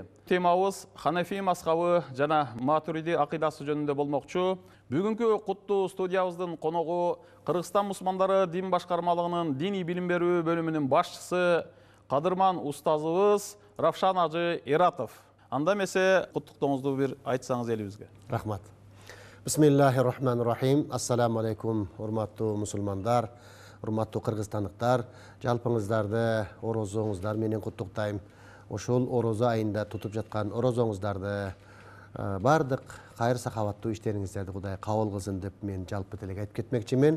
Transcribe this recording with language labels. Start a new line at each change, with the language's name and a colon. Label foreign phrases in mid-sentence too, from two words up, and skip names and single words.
Kyrgyz: Темабыз Ханафи мазхабы жана Матуриди акыйдасы жөнүндө болмокчу. Бүгүнкү куттуу студиябыздын коногу Кыргызстан мусулмандары дин башкармалыгынын диний билим берүү бөлүмүнүн башчысы кадырман устазыбыз Равшан Ажы Эратов. Анда эмесе куттуктооңузду бир айтсаңыз элибизге. Рахмат.
Arabic: بسم الله الرحمن الرحيم. السلام عليكم,
Kyrgyz: урматтуу мусулмандар, урматтуу кыргызстандыктар. Жалпыңыздарды орозоңуздар менен куттуктайм. Ошол орозо айында тутуп жаткан орозоңуздарды бардык кайыр сахаваттуу иштериңиздерди Кудай кабыл кылсын деп мен жалпы тилек айтып кетмекчимин.